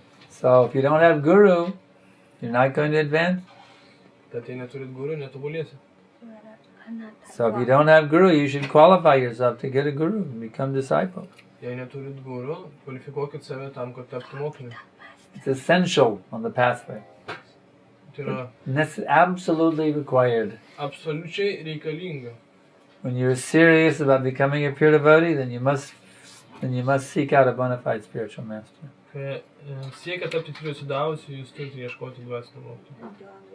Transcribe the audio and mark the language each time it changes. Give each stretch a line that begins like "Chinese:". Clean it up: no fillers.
English: So if you don't have guru, you're not going to advance.
Lithuanian: Tad jei neturit guru, netobulėsit.
English: So if you don't have guru, you should qualify yourself to get a guru and become disciple.
Lithuanian: Jei neturit guru, kvalifikuokit save tam, kad taptų mokiniu.
English: It's essential on the pathway.
Lithuanian: Tai yra
English: That's absolutely required.
Lithuanian: absoliučiai reikalinga.
English: When you're serious about becoming a pure devotee, then you must seek out a bona fide spiritual master.
Lithuanian: Kai siekia tapti tyru atsidavusiu, jūs turite ieškoti dvasinio mokytojo.